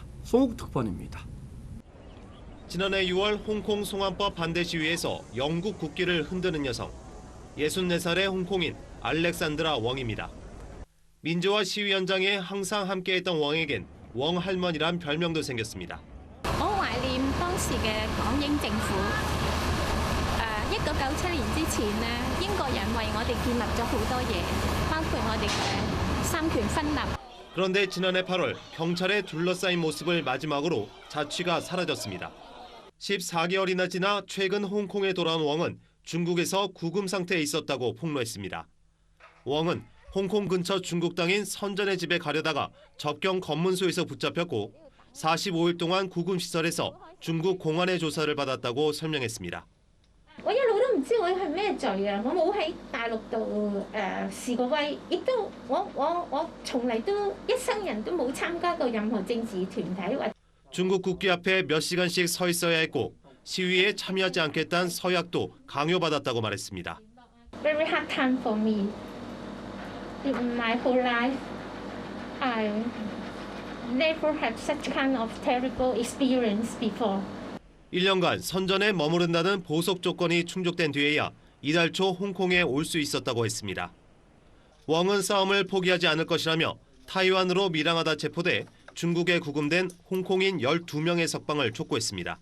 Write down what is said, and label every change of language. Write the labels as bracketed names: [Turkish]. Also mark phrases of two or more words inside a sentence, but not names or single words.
[Korean] 송욱 특파원입니다. 지난해 6월 홍콩 송환법 반대 시위에서 영국 국기를 흔드는 여성, 64살의 홍콩인 알렉산드라 웡입니다. 민주화 시위 현장에 항상 함께했던 웡에겐 웡 할머니란 별명도 생겼습니다. [Cantonese] 當時嘅港英政府1997年之前咧，英國人為我哋建立咗好多嘢，包括我哋嘅三權分立。 [Korean] 그런데 지난해 8월 경찰에 둘러싸인 모습을 마지막으로 자취가 사라졌습니다. 14개월이나 지나 최근 홍콩에 돌아온 웡은 중국에서 구금 상태에 있었다고 폭로했습니다. 웡은 홍콩 근처 중국 당인 선전의 집에 가려다가 접경 검문소에서 붙잡혔고 45일 동안 구금시설에서 중국 공안의 조사를 받았다고 설명했습니다. [Cantonese] 我一路都唔知我係咩罪啊！我冇喺大陸度示過威，亦都我從嚟都一生人都冇參加過任何政治團體或。 [Korean] 중국 국기 앞에 몇 시간씩 서 있어야 했고 시위에 참여하지 않겠다는 서약도 강요받았다고 말했습니다. [English] Very hard time for me. In my whole life, I never had such kind of terrible experience before. [Korean] 1년간 선전에 머무른다는 보석 조건이 충족된 뒤에야 이달 초 홍콩에 올 수 있었다고 했습니다. 웡은 싸움을 포기하지 않을 것이라며 타이완으로 밀항하다 체포돼 중국에 구금된 홍콩인 12명의 석방을 촉구했습니다.